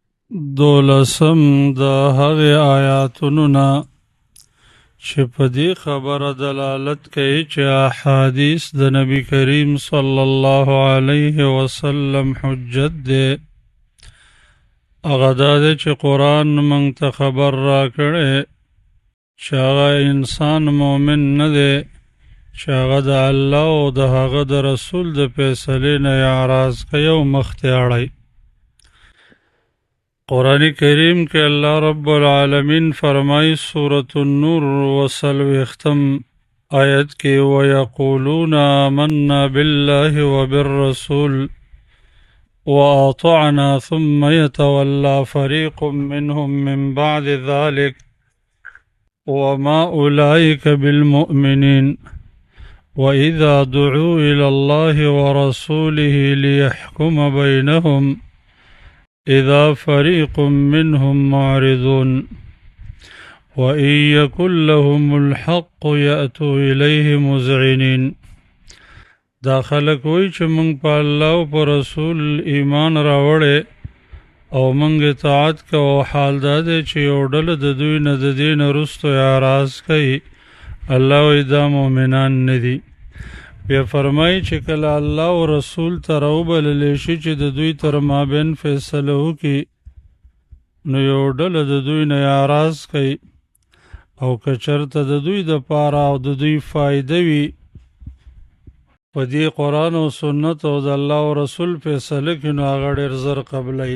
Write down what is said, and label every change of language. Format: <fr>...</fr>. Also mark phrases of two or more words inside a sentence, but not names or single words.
<ps>دولسم د هغې آیاتونو نه چې په دې خبره دلالت کوي چې احادیث د نبی کریم صلی الله علیه وسلم حجت دی. هغه دا دی چې قرآن موږ ته خبر راکړی چې هغه انسان مؤمن نه دی چې هغه د الله او د هغه د رسول د فیصلې نه اعراض کوي او مخ ته اړوي. قرآن کریم کے</ps> <ar>اللہ رب العالمین</ar> <ps>فرمائی سورة النور وسلوختم آیت</ps> <ar>کے وَيَقُولُونَ آمَنَّا بِاللَّهِ وَبِالرَّسُولِ وَأَطَعْنَا ثُمَّ يَتَوَلَّى فَرِيقٌ مِّنْهُمْ مِّن بَعْدِ ذَلِكَ وَمَا أُولَئِكَ بِالْمُؤْمِنِينَ وَإِذَا دُعُوا إِلَى اللَّهِ وَرَسُولِهِ لِيَحْكُمَ بَيْنَهُمْ إذا فريق منهم معرضون وإن يكن لهم الحق يأتوا إليه مذعنين.</ar> <ps>دا خلق وی چې موږ په الله او په رسول ایمان راوړې او موږ اطاعت کوو، حال دا دی چې یو ډله د دوی نه د دې نه وروسته اعراض کوي. الله وی دا مؤمنان نه دي. بیا فرمایي چې کله الله او رسول ته راوبللی شي چې د دوی تر مابین فیصله وکړي، نو یو ډله د دوی نه اعراض کوي، او که چېرته د دوی دپاره او د دوی فایده وي په دې قرآن او سنت او د الله او رسول فیصله کې، نو هغه ډېر زر قبلوي.</ps>